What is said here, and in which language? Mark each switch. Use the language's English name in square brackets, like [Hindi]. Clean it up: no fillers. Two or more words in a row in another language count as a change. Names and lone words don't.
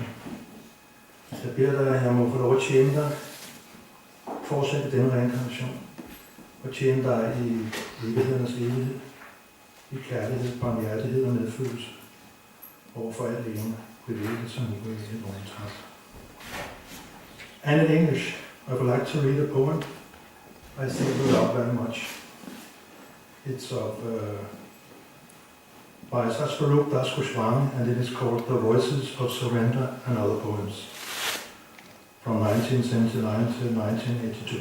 [Danish] Jeg beder dig, at jeg må få lov at tjene dig, fortsætte denne reinkarnation, og tjene dig i evighedernes evighed, i kærlighed, barmhjertighed og medfølelse, overfor alt levende, bevægelse som ubevægelse i vores tak. [English] And in English, I would like to read a poem I think you love very much. It's of Vyasa and it is called The Voices of Surrender and Other Poems, from 1979 to 1982.